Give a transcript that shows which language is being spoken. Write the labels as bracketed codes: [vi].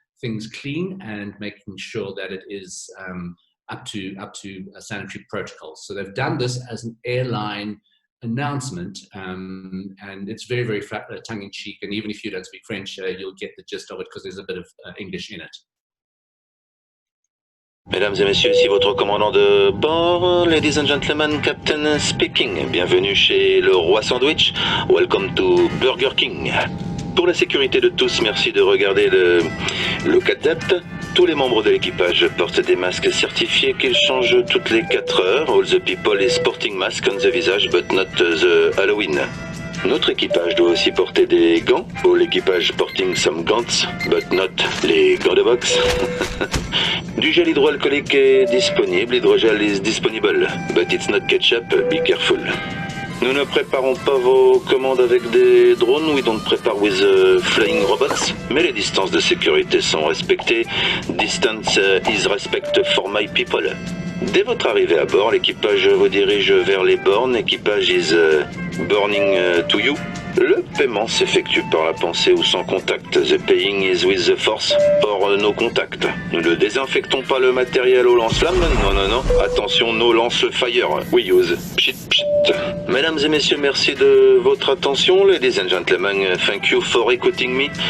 [en] things clean and making sure that it is up to sanitary protocols. So they've done this as an airline announcement, and it's very, very tongue-in-cheek, and even if you don't speak French, you'll get the gist of it because there's a bit of English in it. [fr] Mesdames et messieurs, ici votre commandant de bord. [en] Ladies and gentlemen, Captain speaking. [fr] Bienvenue chez le Roi Sandwich. [en] Welcome to Burger King. [fr] Pour la sécurité de tous, merci de regarder le look adapt. Tous les membres de l'équipage portent des masques certifiés qu'ils changent toutes les 4 heures. [en] All the people is sporting mask on the visage, but not the Halloween. [fr] Notre équipage doit aussi porter des gants. All l'équipage [en] porting some [fr] gants, but not les gants de boxe. Du gel hydroalcoolique est disponible. [en] Hydrogel is disponible, but it's not ketchup. Be careful. [fr] Nous ne préparons pas vos commandes avec des drones. [en] We don't prepare with flying robots. [fr] Mais les distances de sécurité sont respectées. [en] Distance is respect for my people. [fr] Dès votre arrivée à bord, l'équipage vous dirige vers les bornes. L'équipage [en] is burning to you. [fr] Le paiement s'effectue par la pensée ou sans contact. [en] The paying is with the force or no contact. [fr] Nous ne désinfectons pas le matériel au lance-flammes. Non, non, non. Attention, no lance-fire. [en] We use pshit pshit. [fr] Mesdames et messieurs, merci de votre attention. [en] Ladies and gentlemen, thank you for écouting me.